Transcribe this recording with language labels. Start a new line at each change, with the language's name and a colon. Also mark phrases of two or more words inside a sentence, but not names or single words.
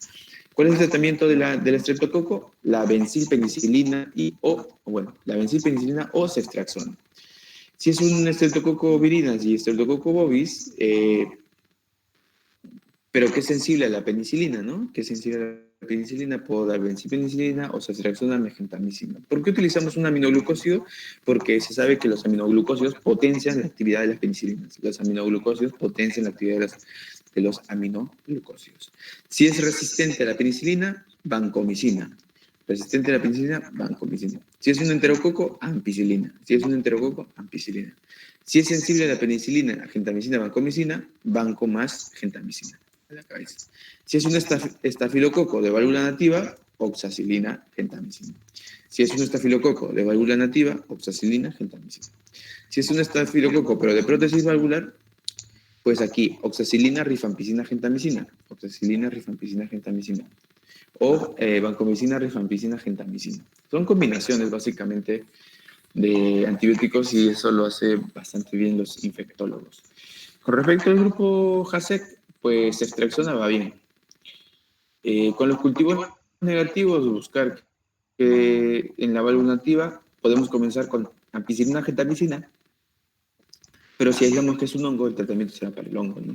Spanish: ¿Cuál es el tratamiento del estreptococo? La benzilpenicilina o ceftriaxona. Si es un Streptococcus viridans y Streptococcus bovis, pero que es sensible a la penicilina, ¿no? Que es sensible a la penicilina, puedo dar bencipenicilina o ceftriaxona megentamicina. ¿Por qué utilizamos un aminoglucósido? Porque se sabe que los aminoglucósidos potencian la actividad de las penicilinas. Los aminoglucósidos potencian la actividad de los aminoglucósidos. Si es resistente a la penicilina, vancomicina. Resistente a la penicilina, vancomicina. Si es un enterococo, ampicilina. Si es un enterococo, ampicilina. Si es sensible a la penicilina, gentamicina, vancomicina, vanco más gentamicina a la cabeza. Si es un estafilococo de válvula nativa, oxacilina, gentamicina. Si es un estafilococo de válvula nativa, oxacilina, gentamicina. Si es un estafilococo pero de prótesis valvular, pues aquí oxacilina, rifampicina, gentamicina. Oxacilina, rifampicina, gentamicina. O vancomicina, rifampicina, gentamicina. Son combinaciones básicamente de antibióticos y eso lo hace bastante bien los infectólogos. Con respecto al grupo JASEC, pues ceftriaxona va bien. Con los cultivos negativos, buscar que en la válvula nativa podemos comenzar con ampicilina, gentamicina, pero si aislamos que es un hongo, el tratamiento será para el hongo, ¿no?